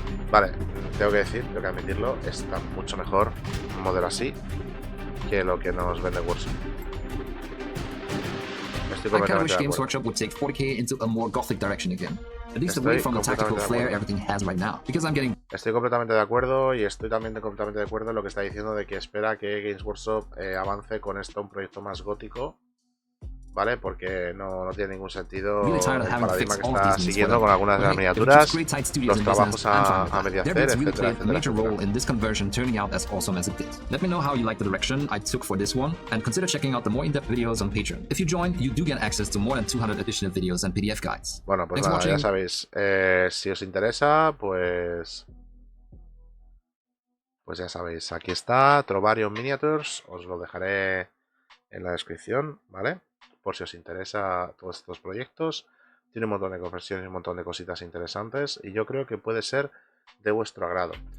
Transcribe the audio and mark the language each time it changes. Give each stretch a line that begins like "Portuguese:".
Spanish: Vale, tengo que admitirlo, está mucho mejor un modelo así que lo que nos vende Workshop. Estoy completamente de acuerdo.
English: Workshop would take 40k into a more gothic direction again. At least away from the tactical flair everything has right now. Because I'm getting...
Spanish: Estoy completamente de acuerdo y estoy también completamente de acuerdo en lo que está diciendo de que espera que Games Workshop avance con esto un proyecto más gótico, ¿vale? Porque no tiene ningún sentido el paradigma que está siguiendo con algunas de las miniaturas, los trabajos a medio hacer, etcétera,
English: in this conversion turning out as awesome as it did. Let me know how you like the direction I took for this one, and consider checking out the more in-depth videos on Patreon. If you join, you do get access to more than 200 additional videos and PDF guides.
Spanish: Bueno, pues nada, ya sabéis, si os interesa, pues ya sabéis, aquí está, Trovarium Miniatures, os lo dejaré en la descripción, ¿vale? Por si os interesa todos estos proyectos. Tiene un montón de conversiones y un montón de cositas interesantes y yo creo que puede ser de vuestro agrado.